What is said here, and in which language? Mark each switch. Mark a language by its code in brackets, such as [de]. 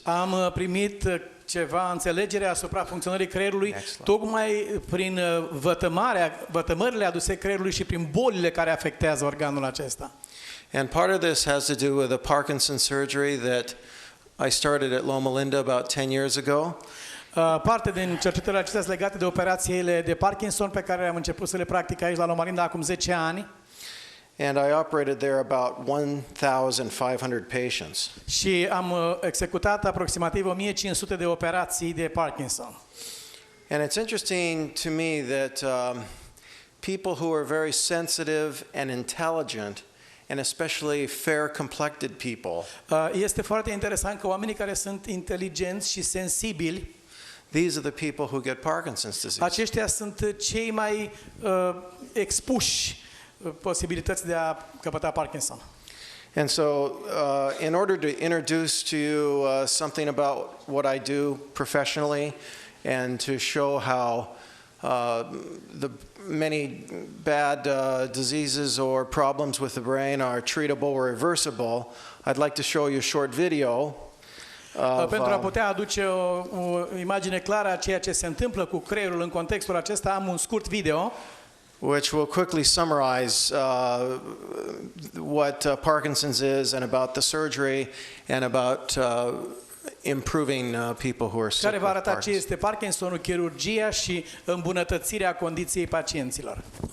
[ro] Am primit ceva înțelegere asupra funcționării creierului tocmai prin vătămările aduse creierului și prin bolile care afectează organul acesta. [en] And part of this has to do with a Parkinson surgery that I started at Loma Linda about 10 years ago. [ro] Parte din cercetările acestea sunt legate de operațiile de Parkinson pe care am început să le practic aici la Loma Linda acum 10 ani. [en] And I operated there about 1,500 patients. [ro] Și am executat aproximativ 1500 de operații de Parkinson. [en] And it's interesting to me that people who are very sensitive and intelligent, and especially fair-complected people, [ro] este foarte interesant că oamenii care sunt inteligenți și sensibili, [en] these are the people who get Parkinson's disease. [ro] Aceștia sunt cei mai expuși posibilități de a căpăta Parkinson. [en] And so, in order to introduce to you something about what I do professionally, and to show how the many bad diseases or problems with the brain are treatable or reversible, I'd like to show you a short video. [ro] Pentru a putea aduce o imagine clară a ceea ce se întâmplă cu creierul în contextul acesta, am un scurt video [en] which will quickly summarize what Parkinson's is and about the surgery and about improving people who are sick [ro] care va [en] with [ro] arăta ce [en] Parkinson's. [ro] este Parkinsonul, chirurgia și îmbunătățirea condiției pacienților.